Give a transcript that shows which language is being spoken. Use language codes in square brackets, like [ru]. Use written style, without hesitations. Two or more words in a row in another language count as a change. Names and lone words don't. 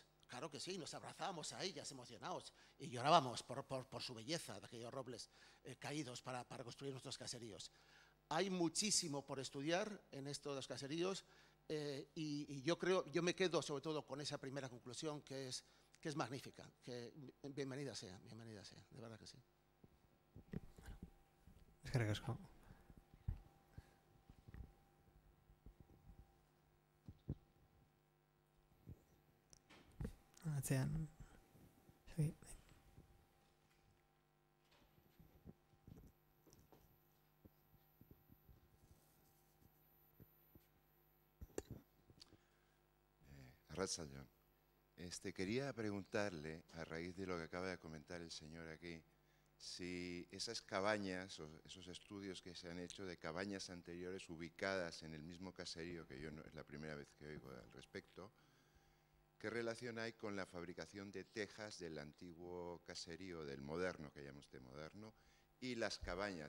[es] Claro que sí, nos abrazábamos a ellas emocionados y llorábamos por su belleza de aquellos robles caídos para construir nuestros caseríos. Hay muchísimo por estudiar en estos dos caseríos y yo me quedo sobre todo con esa primera conclusión que es magnífica, que bienvenida sea, de verdad que sí. [eu] Eskerrik asko. Atzean. [es] Sí. [eu] Arratsaldeon. [es] Quería preguntarle, a raíz de lo que acaba de comentar el señor aquí, si esas cabañas o esos estudios que se han hecho de cabañas anteriores ubicadas en el mismo caserío, que yo no es la primera vez que oigo al respecto, ¿qué relación hay con la fabricación de tejas del antiguo caserío, del moderno, que llama usted moderno, y las cabañas?